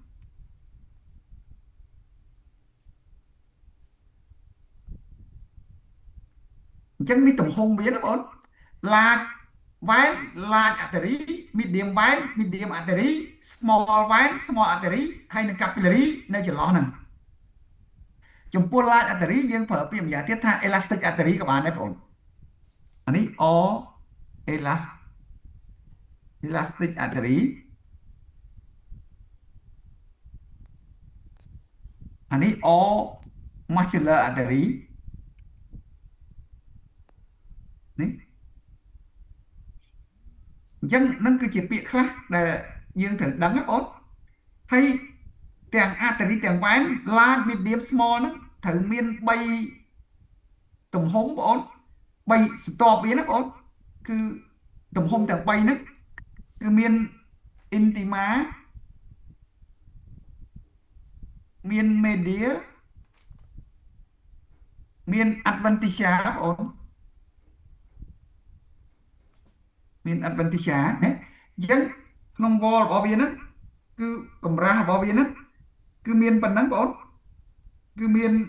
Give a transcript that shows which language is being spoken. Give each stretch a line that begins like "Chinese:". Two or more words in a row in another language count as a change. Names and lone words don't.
Khmer: អញ្ចឹងនេះទំហំវាណាបង
English: large vein large artery medium vein medium artery small vein small artery
Khmer: ហើយនឹង capillary នៅចន្លោះហ្នឹងចំពោះ
English: large artery
Khmer: យើងប្រើពាក្យម្យ៉ាងទៀតថា
English: elastic artery
Khmer: ក៏បានដែរបងអានេះ
English: elastic artery
Khmer: អានេះ
English: muscular artery
Khmer: នេះអញ្ចឹងនឹងគឺជាពាក្យខ្លះដែលយើងត្រូវដឹងណាបងហើយទាំង artery ទាំង
English: vein large medium small
Khmer: ហ្នឹងត្រូវមាន 3ទំហំបង3ស្ទាប់វាណាបងគឺទំហំទាំង3ហ្នឹងគឺមាន intima មាន media មាន adventitia បងមាន adventitia ណាអញ្ចឹងក្នុង wall របស់វាហ្នឹងគឺកម្រាស់របស់វាហ្នឹងគឺមានប៉ុណ្ណឹងបងគឺមាន